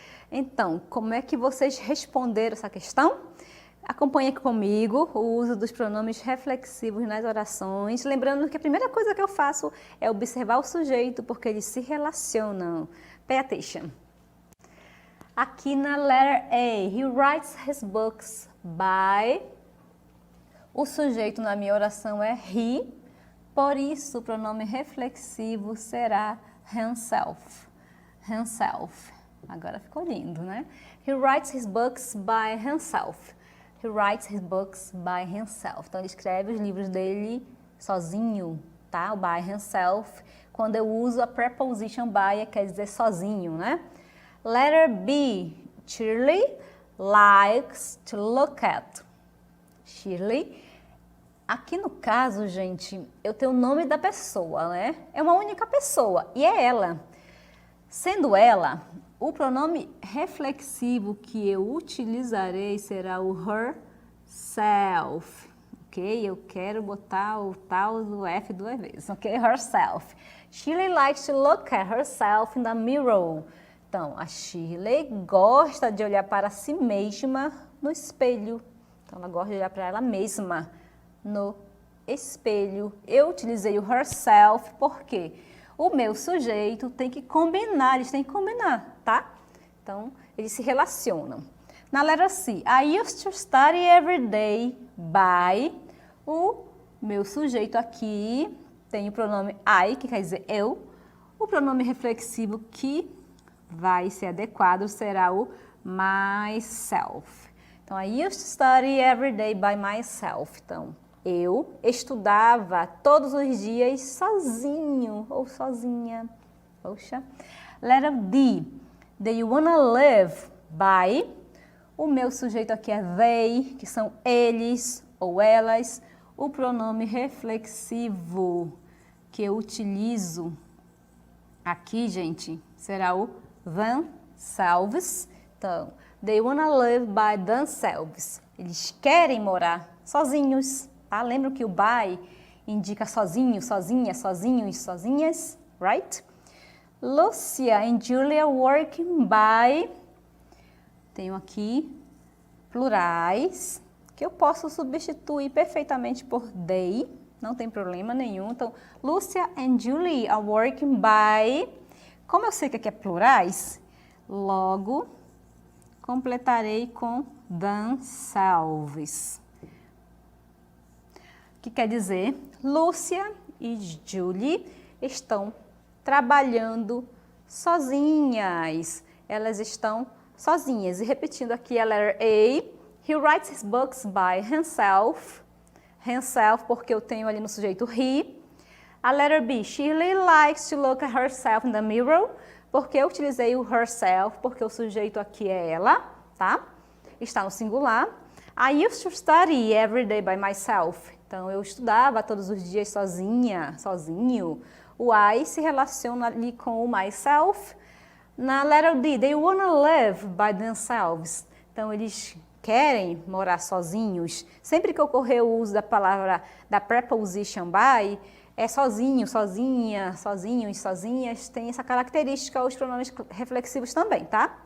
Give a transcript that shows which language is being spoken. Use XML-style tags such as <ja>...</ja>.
<pt>Então, como é que vocês responderam essa questão? Acompanhe aqui comigo o uso dos pronomes reflexivos nas orações. Lembrando que a primeira coisa que eu faço é observar o sujeito, porque eles se relacionam.</pt> <en>Pay attention.</en> <pt>Aqui na</pt> <en>letter A, he writes his books by...</en> <pt>O sujeito na minha oração é he, por isso o pronome reflexivo será himself. Himself. Agora ficou lindo, né?</pt> <en>He writes his books by himself. He writes his books by himself.</en> <pt>Então, ele escreve os livros dele sozinho, tá? O by himself. Quando eu uso a preposition by, quer dizer sozinho, né?</pt> <en>Letter B. Shirley likes to look at. Shirley.</en> <pt>Aqui no caso, gente, eu tenho o nome da pessoa, né? É uma única pessoa e é ela. Sendo ela, o pronome reflexivo que eu utilizarei será o herself, ok? Eu quero botar o tal do F duas vezes, ok?</pt> <en>Herself. Shirley likes to look at herself in the mirror.</en> <pt>Então, a Shirley gosta de olhar para si mesma no espelho. Então, ela gosta de olhar para ela mesma no espelho. Eu utilizei o herself porque o meu sujeito tem que combinar, eles têm que combinar, tá? Então, eles se relacionam. Na letra C,</pt> <en>I used to study every day by...</en> <pt>O meu sujeito aqui tem o pronome I, que quer dizer eu. O pronome reflexivo que vai ser adequado será o myself. Então,</pt> <en>I used to study every day by myself.</en> <pt>Então, eu estudava todos os dias sozinho ou sozinha. Poxa. Letter D.</pt> <en>Do you wanna live by?</en> <pt>O meu sujeito aqui é they, que são eles ou elas. O pronome reflexivo que eu utilizo aqui, gente, será o themselves. Então,</pt> <en>they wanna live by themselves.</en> <pt>Eles querem morar sozinhos. Tá? Lembram que o by indica sozinho, sozinha, sozinhos, sozinhas, right?</pt> <en>Lucia and Julia working by...</en> <pt>Tenho aqui plurais, que eu posso substituir perfeitamente por they, não tem problema nenhum. Então,</pt> <en>Lucia and Julie are working by...</en> <pt>Como eu sei que aqui é plurais, logo completarei com themselves. Que quer dizer, Lúcia e Julie estão trabalhando sozinhas. Elas estão sozinhas. E repetindo aqui a</pt> <en>letter A, he writes his books by himself.</en> <pt>Himself, porque eu tenho ali no sujeito he. A letter B,</pt> <en>Shirley likes to look at herself in the mirror,</en> <pt>porque eu utilizei o herself, porque o sujeito aqui é ela, tá? Está no singular.</pt> <en>I used to study every day by myself.</en> <pt>Então, eu estudava todos os dias sozinha, sozinho. O I se relaciona ali com o myself. Na</pt> <en>letter D, they wanna live by themselves.</en> <pt>Então, eles querem morar sozinhos. Sempre que ocorrer o uso da palavra, da preposition by, é sozinho, sozinha, sozinhos, sozinhas. Tem essa característica, os pronomes reflexivos também, tá?</pt>